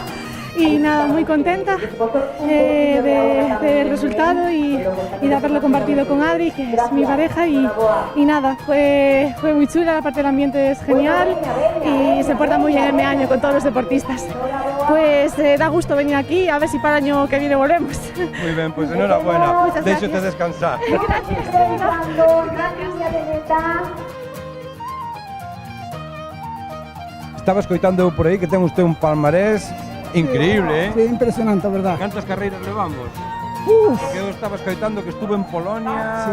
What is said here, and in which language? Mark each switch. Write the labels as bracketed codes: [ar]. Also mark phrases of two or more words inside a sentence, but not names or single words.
[es] Y nada, muy contenta del resultado y de haberlo compartido con Adri, que es mi pareja, y nada, fue muy chula, la parte del ambiente es genial y se porta muy bien el Meaño con todos los deportistas. Pues da gusto venir aquí, a ver si para el año que viene volvemos. Muy bien, pues enhorabuena, [gl] déxate descansar. Estaba escoitando por aí que ten usted un palmarés increíble, [es] Sí, impresionante, a verdad. [gl] Cantas carreiras levamos? Uf, Porque eu estaba escoitando que estuvo en Polonia,